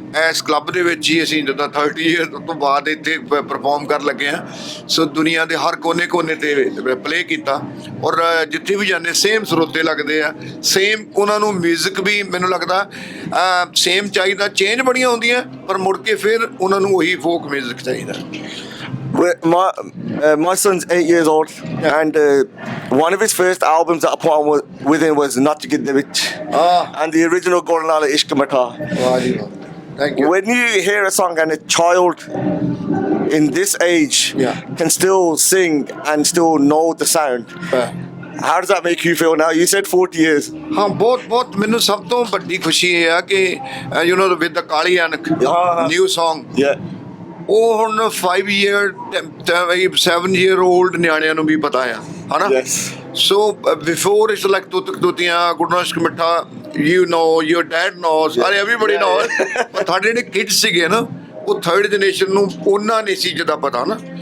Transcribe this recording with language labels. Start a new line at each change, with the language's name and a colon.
Punjabi: ਇਸ ਕਲੱਬ ਦੇ ਵਿੱਚ ਹੀ ਅਸੀਂ ਜਦੋਂ 30 ਈਅਰ ਤੋਂ ਬਾਅਦ ਇੱਥੇ ਪਰਫਾਰਮ ਕਰਨ ਲੱਗੇ ਹਾਂ। ਸੋ ਦੁਨੀਆ ਦੇ ਹਰ ਕੋਨੇ ਤੇ ਪਲੇ ਕੀਤਾ ਔਰ ਜਿੱਥੇ ਵੀ ਜਾਂਦੇ ਸੇਮ ਸਰੋਤੇ ਲੱਗਦੇ ਆ, ਸੇਮ ਉਹਨਾਂ ਨੂੰ ਮਿਊਜ਼ਿਕ ਵੀ ਮੈਨੂੰ ਲੱਗਦਾ ਸੇਮ ਚਾਹੀਦਾ। ਚੇਂਜ ਬੜੀਆਂ ਹੁੰਦੀਆਂ ਪਰ ਮੁੜ ਕੇ ਫਿਰ ਉਹਨਾਂ ਨੂੰ ਉਹੀ ਫੋਕ ਮਿਊਜ਼ਿਕ ਚਾਹੀਦਾ।
English: My son's 8 years old, and one of his first albums that I put on with him was Not to Get the Rich, and the original Gornala Ishq Mata. Thank you. When you hear a song and a child in this age can still sing and still know the sound, how does that make you feel now? You said 40 years.
Punjabi: ਹਾਂ ਬਹੁਤ ਮੈਨੂੰ ਸਭ ਤੋਂ ਵੱਡੀ ਖੁਸ਼ੀ ਇਹ ਆ ਕਿ
English: you know with the
Punjabi: ਕਾਲੀ ਐਨਕ
English: new song,
Punjabi: ਉਹ ਹੁਣ
English: 5 year 7 year old
Punjabi: ਨਿਆਣਿਆਂ ਨੂੰ ਵੀ ਪਤਾ ਆ, ਹਨਾ?
English: So before it's like
Punjabi: ਤੁਤੀਆਂ Gurna ਇਸ਼ਕ ਮਿੱਠਾ,
English: you know, your dad knows, everybody knows,
Punjabi: ਪਰ ਸਾਡੇ ਜਿਹੜੇ kids ਸੀਗੇ ਨਾ ਉਹ ਥਰਡ ਜਨਰੇਸ਼ਨ ਨੂੰ ਉਹਨਾਂ ਨਹੀਂ ਸੀ ਜਿਹਦਾ ਪਤਾ ਨਾ।